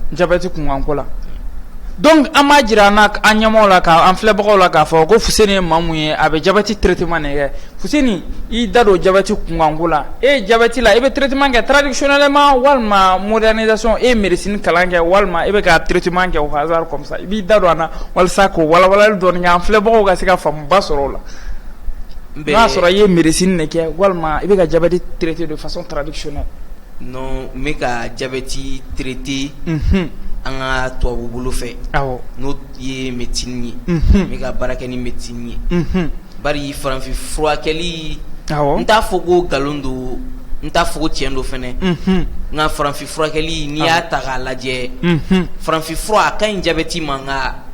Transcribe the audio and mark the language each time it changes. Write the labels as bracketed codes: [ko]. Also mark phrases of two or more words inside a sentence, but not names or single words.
[bm] diabète kunkanko la donc an b'a jira an ɲɛmɔgɔw la k'an filɛbagaw la k'a fɔ ko Fuseni ye maa mun ye a bɛ [fr] diabète traitement [bm] de kɛ Fuseni i da don diabète kunkanko la e ye diabète la i bɛ traitement kɛ traditionnellement walima modernisation e ye médecine kalan kɛ walima e bɛ ka traitement kɛ [fr] au hasard comme ça [bm] i b'i da don an na walasa k'o walawalali dɔɔni kɛ an filɛbagaw ka se ka faamuba sɔrɔ o la n'a y'a sɔrɔ i ye médecine de kɛ walima i bɛ ka [fr] diabète traiter de façon traditionnelle. [bm] Non n bɛ ka [fr] diabète traiter [bm] an ka tubabu bolo fɛ n'o ye médecine ye n bɛ ka baara kɛ ni médecine ye bari farafin furakɛli n t'a fɔ ko nkalon don n t'a fɔ ko tiɲɛ don fɛnɛ nka farafin furakɛli n'i y'a ta k'a lajɛ farafin fura a ka ɲi diabète ma nka